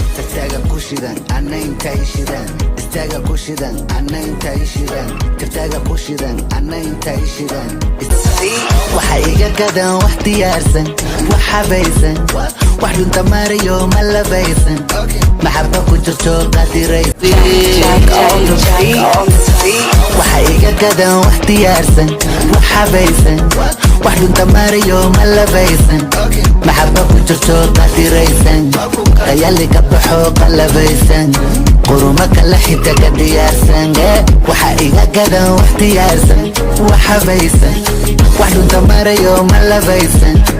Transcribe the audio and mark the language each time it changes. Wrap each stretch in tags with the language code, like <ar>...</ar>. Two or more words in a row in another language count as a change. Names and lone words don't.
<so>Tagtaaga ku shidan, anna intay shidan. Istaaga ku shidan, anna intay shidan. Tagtaaga ku shidan, anna intay shidan. Waxa iga gadan wax diyaarsan, wax habaysan, wax dhunta marayo ma labaysan. Maxabba ku jirto qadiraysan.</so> <en>Jack on the beat.</en> <so>Waxa iga gadan wax diyaarsan, wax habaysan, wax dhunta marayo ma labaysan. Maxabba ku jirto qadiraysan, khayali ka baxo qalabaysan. Quruma kala xita ka diyaarsan, eh. Waxa iga gadan wax diyaarsan, wax habaysan, wax dhunta marayo ma labaysan.</so>